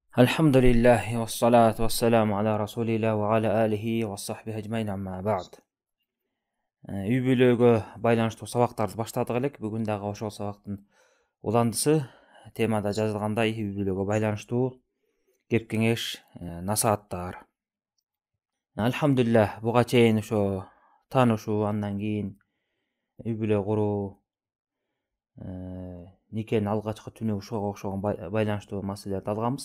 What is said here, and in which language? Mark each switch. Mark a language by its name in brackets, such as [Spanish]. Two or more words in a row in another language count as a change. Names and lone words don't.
[Arabic] الحمد لله والصلاة والسلام على رسول الله وعلى آله وصحبه أجمعين أما بعد. [Kyrgyz] Үй бүлөгө байланыштуу сабактарды баштадык элек. Бүгүн дагы ошол сабактын уландысы. Темада жазылгандай үй бүлөгө байланыштуу кеп-кеңеш, насааттар. Алхамдулилlah, буга чейин ошо таанышуу, андан кийин үй бүлө куруу, никенин алгачкы түнү ушуга окшогон байланыштуу маселелерди алганбыз.